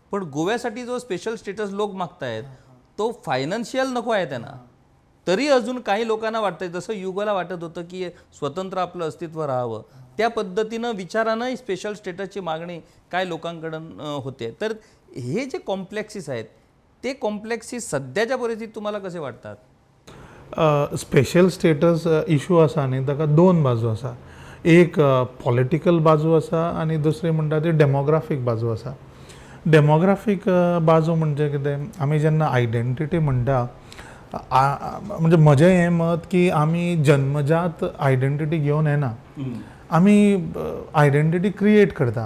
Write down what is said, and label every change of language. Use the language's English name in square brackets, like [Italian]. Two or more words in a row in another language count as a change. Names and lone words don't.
[Marathi] पण गोव्यासाठी जो [English] special status [Marathi] लोक मागतायत तो फायनान्शियल नको आहे त्यांना, तरी अजून काही लोकांना वाटतंय, जसं युगला वाटत होतं की स्वतंत्र आपलं अस्तित्व राहावं, त्या पद्धतीनं विचारानं स्पेशल स्टेटसची मागणी काय लोकांकडून होते. तर हे जे कॉम्प्लेक्सिस आहेत ते कॉम्प्लेक्सिस सध्याच्या परिस्थितीत तुम्हाला कसे वाटतात? [English] special status issue [Konkani] आसा न्ही, ताका दोन बाजू आसा. एक पॉलिटिकल बाजू आसा आनी दुसरी म्हणटा ती डेमोग्राफीक बाजू आसा. डेमोग्राफीक बाजू म्हणजे कितें, आमी जेन्ना आयडेंटिटी म्हणटा, म्हणजे म्हजें हें मत की आमी जन्मजात आयडेंटिटी घेवन येना, आमी [English] identity create [Konkani] करता.